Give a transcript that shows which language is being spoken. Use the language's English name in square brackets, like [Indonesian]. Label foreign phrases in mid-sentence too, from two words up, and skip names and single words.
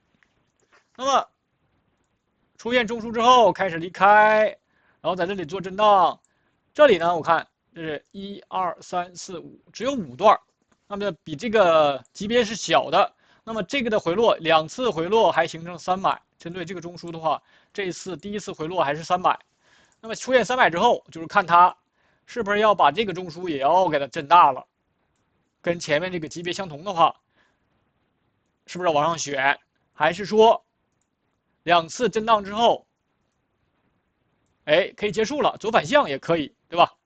[Chinese] 那麼出現中樞之後開始離開，然後在這裡做震盪。這裡呢，我看這是1、2、3、4、5，只有5段，那麼比這個級別是小的。那麼這個的回落2次回落還形成3買。針對這個中樞的話，這一次第一次回落還是3買。那麼出現3買之後，就是看它是不是要把這個中樞也要給它震大了，跟前面這個級別相同的話，是不是要往上選？還是說2次震盪之後，可以結束了，走反向也可以，對吧？